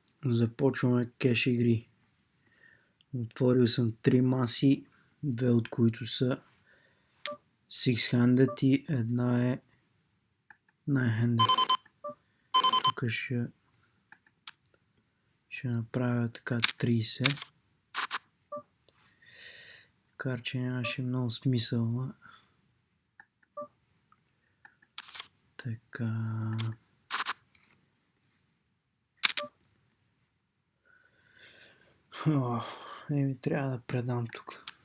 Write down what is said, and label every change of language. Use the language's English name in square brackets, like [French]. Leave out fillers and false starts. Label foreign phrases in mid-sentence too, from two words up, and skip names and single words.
[Bulgarian] Започваме кеш игри. Отворил съм 3 маси, 2 от които са six-handed и една е nine-handed. Тук ще направя така 30. Макар че нямаше много смисъл. Така. Трябва да предам тук.